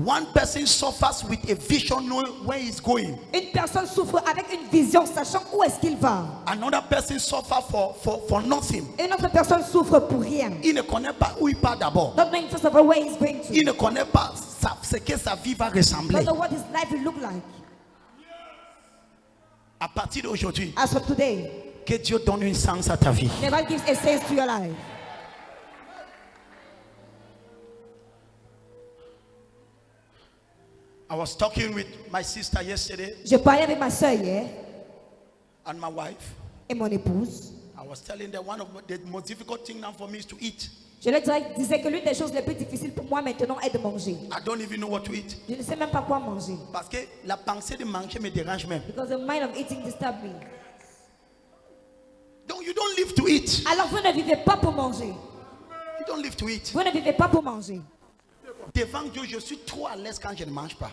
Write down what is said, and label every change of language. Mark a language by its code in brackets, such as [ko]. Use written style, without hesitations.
[en] One person suffers with a vision knowing where he's going. [fr] Une personne souffre avec une vision sachant où est-ce qu'il va. [en] Another person suffers for nothing. [fr] Une autre personne souffre pour rien. Il ne connaît pas où il part d'abord. [en] Not knowing first of all where he's going to. [fr] Il ne connaît pas ce que sa vie va ressembler. [en] Not know what his life will look like. [fr] À partir d'aujourd'hui, [en] As for today, [fr] que Dieu donne une sens à ta vie. [en] never gives a sense to your life. I was talking with my sister yesterday, [fr] Je parlais avec ma soeur hier [en] And my wife, [fr] Et mon épouse, [en] I was telling them one of the most difficult things now for me is to eat. [fr] je leur disais que l'une des choses les plus difficiles pour moi maintenant est de manger. [en] I don't even know what to eat. [fr] Je ne sais même pas quoi manger. Parce que la pensée de manger me dérange même. [en] Because the mind of eating disturbs me. Donc you don't live to eat. [fr] Alors vous ne vivez pas pour manger. [en] You don't live to eat. [fr] Vous ne vivez pas pour manger. Devant Dieu, je suis trop à l'aise quand je ne mange pas.